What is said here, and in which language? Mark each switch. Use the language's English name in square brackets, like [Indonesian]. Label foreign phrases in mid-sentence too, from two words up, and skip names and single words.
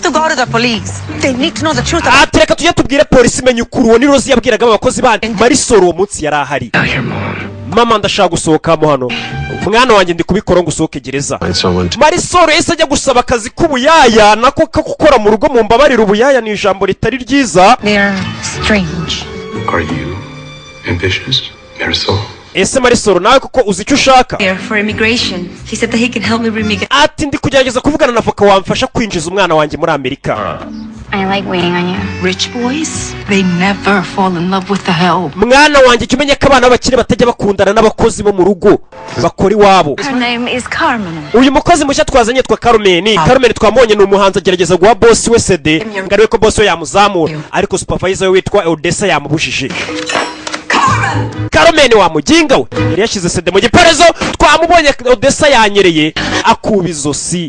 [Kinyarwanda] Atereka tujye tubwire polisi menye ukuri uwo ni Rose yabwiraga abakozi bandi Marisol uwo munsi yari ahari. Mama ndashaka gusohokamo hano, mwana wanjye ndi kubikora ngo usohoke gereza. Marisol ese ajya gusaba akazi k'ubuyaya nako gukora mu rugo mu mbabarira ubuyaya ni ijambo ritari ryiza. [English] Are you ambitious, Marisol? [Kinyarwanda] Ese Marisol nawe kuko uzi icyo ushaka? Ati ndi kugerageza kuvugana na avoka wamfasha kwinjiza umwana wanjye muri Amerika. [English] I like waiting on you. Rich boys, they never fall in love with the help. [Kinyarwanda] Mwana wanjye kimenye ko abana bakire batajya bakundana n'abakozi bo mu rugo bakora iwabo. [English] Her name is Carmen. [Kinyarwanda] Uyu mukozi mushya twazanye twa Carmen. Carmen twamubonye ni umuhanzi agerageza guha boss we CD ngariwe ko boss we yamuzamura ariko supervisor we witwa Odessa yamubujije. Carmen wa muginga we yari yashize CD mu giparezo twamubonye Odessa yanyereye akuba izosi.